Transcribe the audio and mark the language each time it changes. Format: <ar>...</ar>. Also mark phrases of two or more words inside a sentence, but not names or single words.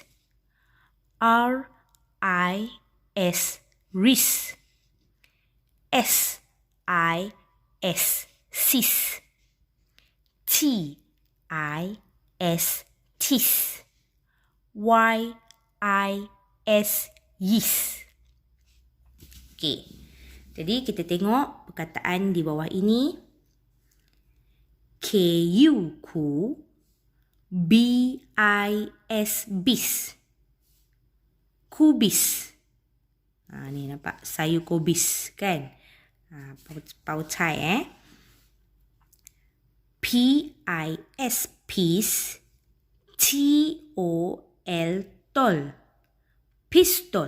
<ms>R I S ris. S I S sis. T I S tis. Y I S yis. Okey. Jadi kita tengok perkataan di bawah ini. Ku ku. BIS bis. Kubis. Ni nampak sayur kubis kan? Pau cai PIS peace. TOL tol. Pistol.</ms>